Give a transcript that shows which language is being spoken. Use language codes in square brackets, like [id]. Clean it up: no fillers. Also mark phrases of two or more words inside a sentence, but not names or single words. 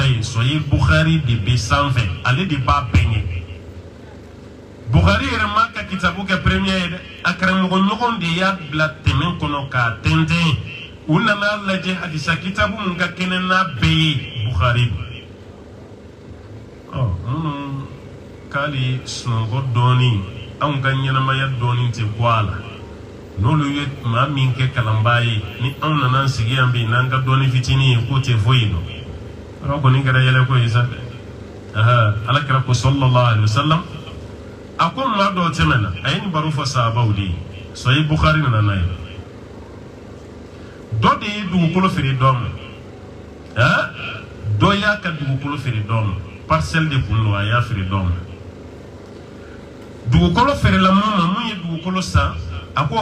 [bm] yen sahih Bukhari de bɛ sanfɛ ale de b'a bɛɛ ɲɛ Bukhari yɛrɛ ma ka kitabu kɛ premier ye dɛ a karamɔgɔ ɲɔgɔn de y'a bila tɛmɛ kɔnɔ k'a tɛntɛn u nana lajɛ hadisa kitabu mun ka kɛnɛ n'a bɛɛ ye Bukhari minnu k'ale sunɔgɔ dɔɔnin anw ka ɲɛnamaya dɔɔnin tɛ bɔ a la n'olu ye maa min kɛ kalanbaa ye ni anw nana sigi yan bi n'an ka dɔɔnin fitinin ye k'o tɛ foyi dɔn yɔrɔ kɔni kɛra yɛlɛ ko ye sa ala kɛra ko [ar] صلى الله عليه وسلم [bm] a ko maa dɔw tɛmɛna a ye nin baro fɔ sahabaw de ye sahih Bukhari nana n'a ye dɔ de ye dugukolo feere dɔ ma dɔ y'a ka dugukolo feere dɔ ma parcelle de kun don a y'a feere dɔ ma dugukolo feerela mun ma mun ye dugukolo san a ko